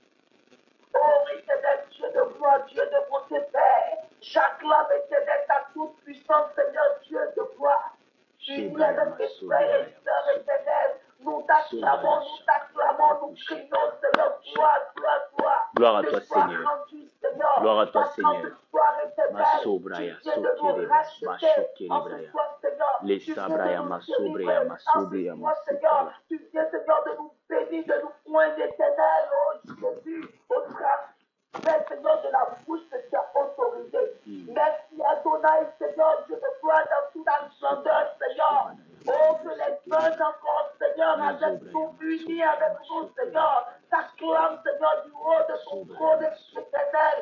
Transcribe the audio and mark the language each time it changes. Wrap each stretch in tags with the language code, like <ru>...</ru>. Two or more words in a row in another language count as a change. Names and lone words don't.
<fr>Oh, éternel Dieu de gloire, Dieu de bonté, Père. J'acclame éternel ta toute puissance, Seigneur Dieu de gloire. Unis avec tes frères et sœurs éternels, nous t'acclamons, nous crions, Seigneur, gloire, gloire, gloire. Gloire à toi, Seigneur. Gloire à toi, Seigneur. Masobraya, Sokere, Mashokere, Braya. Les Sabraya, Masobraya, Masobraya, Masobraya. Tu viens, Seigneur, de nous bénir, de nous poindre d'éternel, oh Jésus, au travers, Seigneur, de la bouche que tu as autorisée. Merci Adonai, Seigneur, Dieu de gloire, dans toute la grandeur, Seigneur. Oh, que les uns encore, Seigneur, avec nous, unis avec nous, Seigneur, t'acclame, Seigneur, du haut de ton trône éternel.</fr>